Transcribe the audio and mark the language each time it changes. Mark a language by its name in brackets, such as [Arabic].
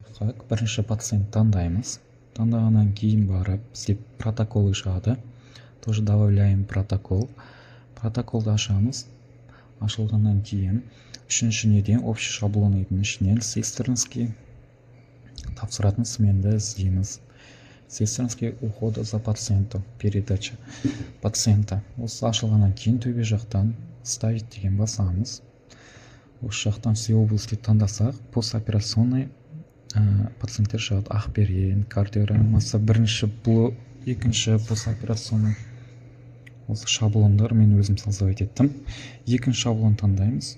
[Kazakh] болсақ, бірінші пациент таңдаймыз. Таңдағаннан кейін барып бізде протоколы шығады. [Russian] Тоже добавляем протокол. [Kazakh] Протоколды ашамыз. Ашылғаннан кейін үшінші неден общий шаблон ішінен сестринский тапсыратын сменді іздейміз. [Russian] Сестринский ухода за пациентом, передача пациента. [Kazakh] Осы ашылғаннан кейін төбе жақтан ставить деген басамыз. Осы жақтан [Russian] все области [Kazakh] таңдасақ, постоперационный пациенттер шығады. Ақберен, кардиограммасы, бірінші блок, екінші постоперационный. Осы шаблондар мен өзім создавать еттім. Екінші шаблон таңдаймыз.